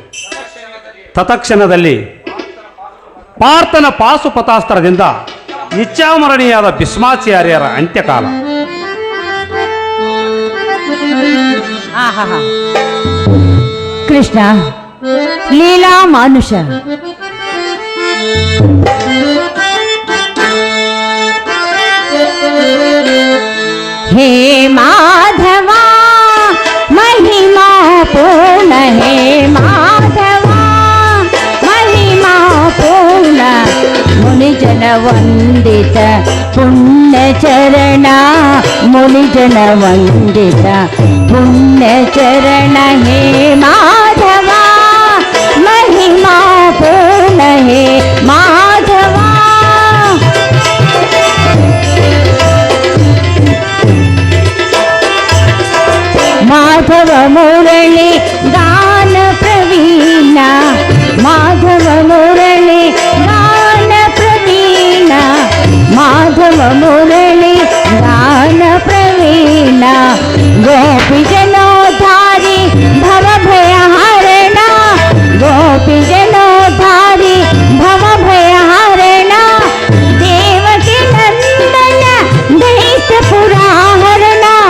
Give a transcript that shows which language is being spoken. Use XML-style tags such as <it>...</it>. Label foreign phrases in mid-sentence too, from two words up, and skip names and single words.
<kn>ತತ್ಕ್ಷಣದಲ್ಲಿ ಪಾರ್ಥನ ಪಾಶುಪತಾಸ್ತ್ರದಿಂದ ಇಚ್ಛಾಮರಣೀಯಾದ ಭೀಷ್ಮಾಚಾರ್ಯರ ಅಂತ್ಯಕಾಲ. ಆಹಾ, ಕೃಷ್ಣ ಲೀಲಾ ಮಾನುಷ.</kn> <sa>हे माधवा महिमा पूर्ण, हे माधवा महिमा पूर्ण, मुनिजन वंदित पुण्य चरण, मुनिजन वंदित पुण्य चरण, हे माधवा महिमा पूर्ण, हे माधवा. माधव मुरली गान प्रवीण, माधव मुरली गान प्रवीण, माधव मुरली गान प्रवीण, गोपी जनोधारी भव भयहरण, गोपी जनोधारी भव भयहरण, देवकी नंदन दैत्य पुराहरण,</sa>